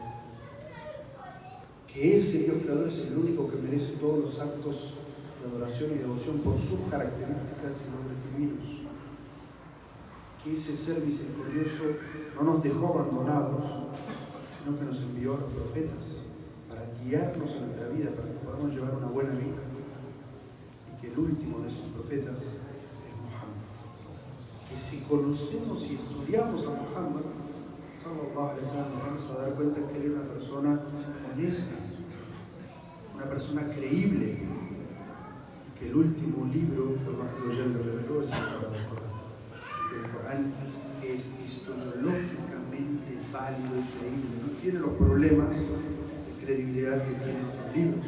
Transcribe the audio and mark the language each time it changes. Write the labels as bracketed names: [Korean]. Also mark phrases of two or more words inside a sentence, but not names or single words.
[Spanish] que ese Dios creador es el único que merece todos los actos de adoración y devoción por sus características y nombres divinos, que ese ser misericordioso no nos dejó abandonados, sino que nos envió a los profetas para guiarnos en nuestra vida, para que podamos llevar una buena vida, y que el último de esos profetas es Muhammad. Que si conocemos y estudiamos a Muhammad [Arabic] صلى الله عليه وسلم, [Spanish] nos vamos a dar cuenta que él era una persona honesta, una persona creíble, y que el último libro que Allah [Arabic] عز وجل [Spanish] le reveló es el Sagrado Corán, y que el Corán es historiológicamente válido y creíble, no tiene los problemas de credibilidad que tienen otros libros.